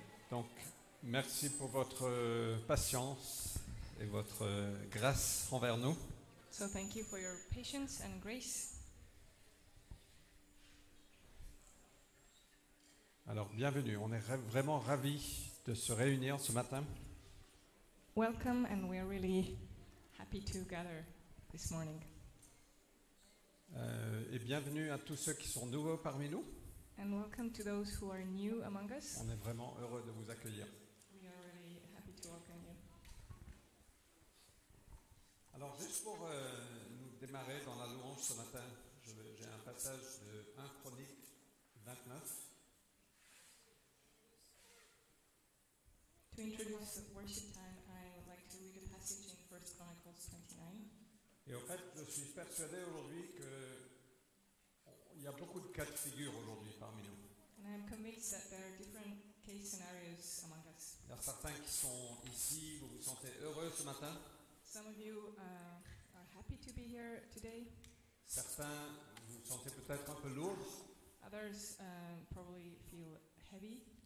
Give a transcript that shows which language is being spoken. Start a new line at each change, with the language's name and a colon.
French: Donc, merci pour votre patience et votre grâce envers nous.
English: So thank you for your patience and grace.
French: Alors, bienvenue. On est vraiment ravis de se réunir ce matin.
English: Welcome, and we're really happy to gather this morning.
French: Et bienvenue à tous ceux qui sont nouveaux parmi nous.
English: And welcome to those who are new among us.
French: On est vraiment heureux de vous accueillir.
English: We are really happy to welcome you.
French: Alors, juste pour nous démarrer dans la louange ce matin, j'ai un passage de 1 Chronique 29.
English: To introduce the worship time, I would like to read a passage in 1 Chronicles 29.
French: Et en fait, je suis persuadé aujourd'hui qu'il y a beaucoup de cas de figure aujourd'hui parmi nous.
English: And I am convinced that there are different case scenarios among us.
French: Il y a certains qui sont ici, vous vous sentez heureux ce matin.
English: Some of you are happy to be here today.
French: Certains, vous vous sentez peut-être un peu lourd,
English: Others probably feel heavy